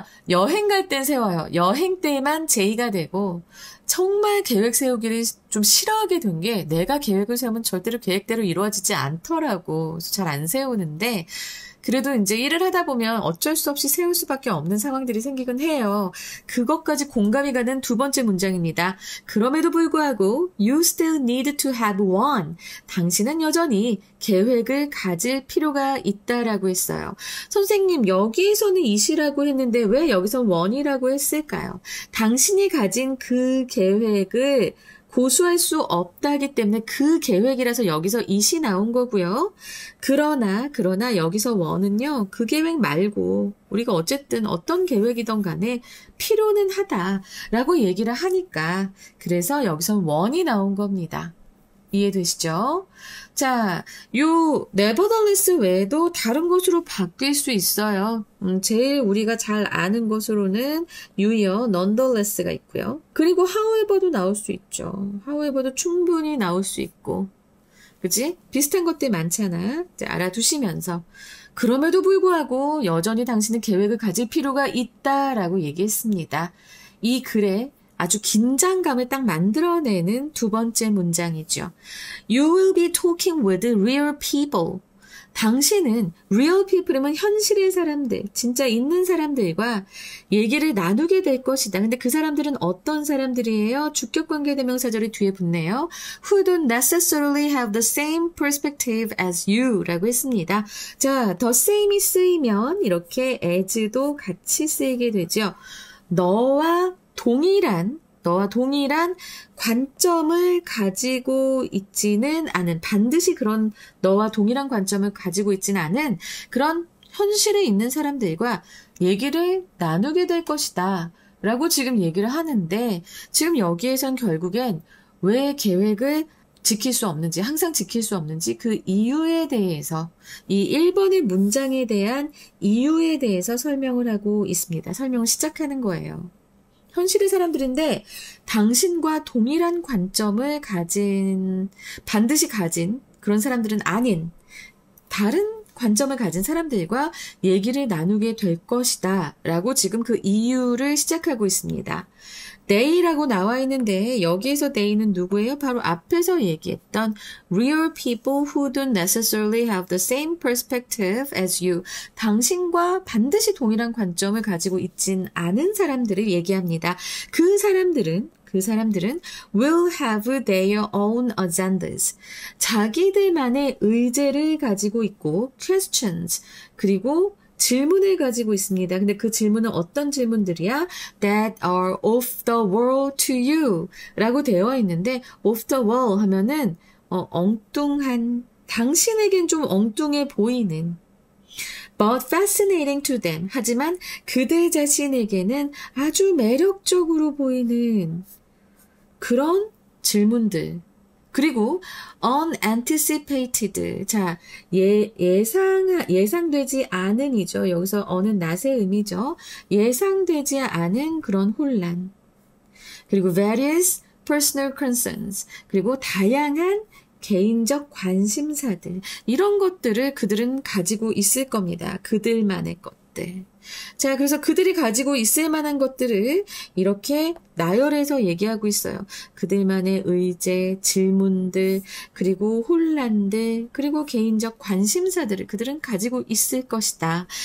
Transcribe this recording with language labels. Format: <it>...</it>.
<ko>여행 갈 땐 세워요. 여행 때만 제의가 되고 정말 계획 세우기를 좀 싫어하게 된 게 내가 계획을 세우면 절대로 계획대로 이루어지지 않더라고. 잘 안 세우는데 그래도 이제 일을 하다 보면 어쩔 수 없이 세울 수밖에 없는 상황들이 생기곤 해요. 그것까지 공감이 가는 두 번째 문장입니다. 그럼에도 불구하고</ko> <en>you still need to have one.</en> <ko>당신은 여전히 계획을 가질 필요가 있다라고 했어요. 선생님, 여기에서는 it이라고 했는데 왜 여기서 one이라고 했을까요? 당신이 가진 그 계획을 고수할 수 없다기 때문에 그 계획이라서 여기서 it이 나온 거고요. 그러나 여기서 one은요. 그 계획 말고 우리가 어쨌든 어떤 계획이든 간에 필요는 하다라고 얘기를 하니까 그래서 여기서 one이 나온 겁니다. 이해되시죠? 자, 요 nevertheless 외에도 다른 것으로 바뀔 수 있어요. 제일 우리가 잘 아는 것으로는 you이요, nonetheless가 있고요. 그리고 however도 나올 수 있죠. however도 충분히 나올 수 있고. 그치? 비슷한 것들 많잖아. 이제 알아두시면서. 그럼에도 불구하고 여전히 당신은 계획을 가질 필요가 있다라고 얘기했습니다. 이 글에 아주 긴장감을 딱 만들어내는 두 번째 문장이죠.</ko> <en>You will be talking with real people.</en> <ko>당신은 real people이면 현실의 사람들, 진짜 있는 사람들과 얘기를 나누게 될 것이다. 근데 그 사람들은 어떤 사람들이에요? 주격관계대명사절이 뒤에 붙네요.</ko> <en>Who don't necessarily have the same perspective as you</en> <ko>라고 했습니다. 자, the same이 쓰이면 이렇게 as도 같이 쓰이게 되죠. 너와 동일한 관점을 가지고 있지는 않은, 반드시 그런 너와 동일한 관점을 가지고 있지는 않은 그런 현실에 있는 사람들과 얘기를 나누게 될 것이다 라고 지금 얘기를 하는데, 지금 여기에선 결국엔 왜 계획을 지킬 수 없는지, 항상 지킬 수 없는지 그 이유에 대해서, 이 1번의 문장에 대한 이유에 대해서 설명을 하고 있습니다. 설명을 시작하는 거예요. 현실의 사람들인데 당신과 동일한 관점을 반드시 가진 그런 사람들은 아닌 다른 관점을 가진 사람들과 얘기를 나누게 될 것이다 라고 지금 그 이유를 시작하고 있습니다. they라고 나와 있는데 여기에서 they는 누구예요? 바로 앞에서 얘기했던</ko> <en>real people who don't necessarily have the same perspective as you.</en> <ko>당신과 반드시 동일한 관점을 가지고 있진 않은 사람들을 얘기합니다. 그 사람들은</ko> <en>will have their own agendas.</en> <ko>자기들만의 의제를 가지고 있고 questions, 그리고 질문을 가지고 있습니다. 근데 그 질문은 어떤 질문들이야?</ko> <en>That are off the wall to you</en> <ko>라고 되어 있는데</ko> <en>off the wall</en> <ko>하면은 엉뚱한, 당신에겐 좀 엉뚱해 보이는</ko> <en>but fascinating to them.</en> <ko>하지만 그들 자신에게는 아주 매력적으로 보이는 그런 질문들. 그리고 unanticipated. 자, 예상되지 않은이죠. 여기서 어는 낫의 의미죠. 예상되지 않은 그런 혼란.</ko> <en>그리고 various personal concerns.</en> <ko>그리고 다양한 개인적 관심사들. 이런 것들을 그들은 가지고 있을 겁니다. 그들만의 것들. 자, 그래서 그들이 가지고 있을 만한 것들을 이렇게 나열해서 얘기하고 있어요. 그들만의 의제, 질문들, 그리고 혼란들, 그리고 개인적 관심사들을 그들은 가지고 있을 것이다.</ko>